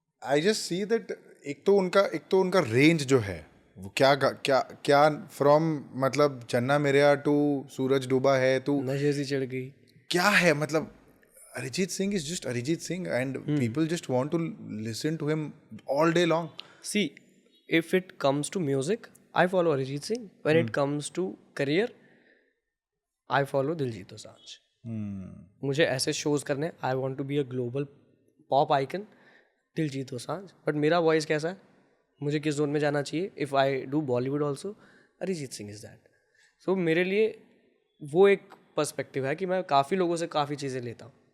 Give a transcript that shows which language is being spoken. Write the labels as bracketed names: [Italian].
[English] I just see that [Hindi] एक तो उनका रेंज जो है वो क्या क्या क्या फ्रॉम मतलब चन्ना मेरेया टू सूरज डूबा है टू नशे से चढ़ गई। [English] क्या है मतलब Arijit Singh is just Arijit Singh and people just want to listen to him all day long. See, if it comes to music, I follow Arijit Singh. When it comes to career, I follow Diljit Dosanjh. [Hindi] मुझे ऐसे shows करने, [English] I want to be a global pop icon, [Hindi] Diljit Dosanjh. But मेरा voice कैसा है, मुझे किस zone में जाना चाहिए, [English] if I do Bollywood also, [Hindi] Arijit Singh is that. सो मेरे लिए वो एक पर्सपेक्टिव है कि मैं काफ़ी लोगों से काफ़ी चीज़ें लेता हूँ।